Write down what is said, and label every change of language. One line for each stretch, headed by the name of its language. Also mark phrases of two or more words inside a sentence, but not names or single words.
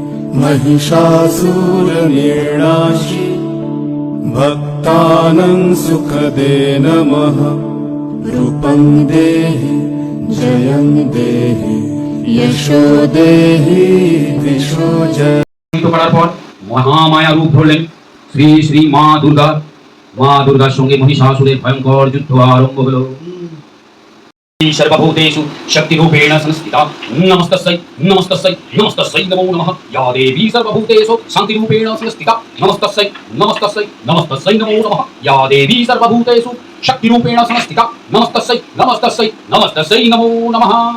Sanskrit: महिषासुरनिर्णाशि भक्तानां सुखदे नमः। रूपं देहि जयं देहि यशो देहि दिशो जहि।
Bangla: করার পর মহামায়া রূপ ধরলেন শ্রী শ্রী মা দুর্গা। মা দুর্গার সঙ্গে মহিষাসুরের ভয়ঙ্কর যুদ্ধ আরম্ভ হলো।
Sanskrit: सर्वभूतेषु शक्तिरूपेण संस्थिता नमस्तस्यै नमस्तस्यै नमस्तस्यै नमो नमः। या देवी सर्वभूतेषु शान्तिरूपेण संस्थिता नमस्तस्यै नमस्तस्यै नमस्तस्यै नमो नमः। या देवी सर्वभूतेषु शक्तिरूपेण संस्थिता नमस्तस्यै नमस्तस्यै नमस्तस्यै नमो नमः।